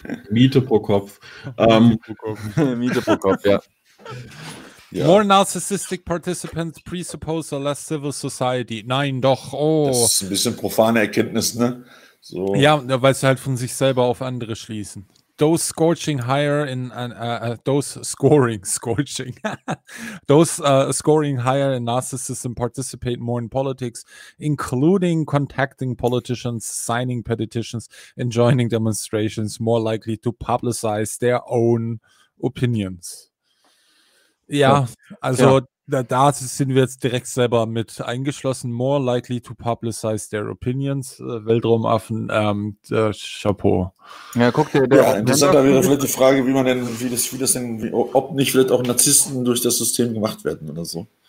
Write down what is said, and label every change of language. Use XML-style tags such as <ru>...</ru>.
<de>Miete pro Kopf. Miete pro Kopf, ja.</de> <en>More narcissistic participants presuppose a less civil society.</en> <de>Nein, doch, oh. Das ist ein bisschen profane Erkenntnis, ne? So. Ja, weil sie halt von sich selber auf andere schließen.</de> <en>Those scorching higher in scoring higher in narcissism participate more in politics, including contacting politicians, signing petitions, and joining demonstrations, more likely to publicize their own opinions.</en> <de>Ja, also ja. Da sind wir jetzt direkt selber mit eingeschlossen.</de> <en>More likely to publicize their opinions.</en> <de>Weltraumaffen,</de> <en>Chapeau.</en> <de>Ja, guck dir der. Interessant, wäre vielleicht die Frage, wie ob nicht vielleicht auch Narzissten durch das System gemacht werden oder so.</de>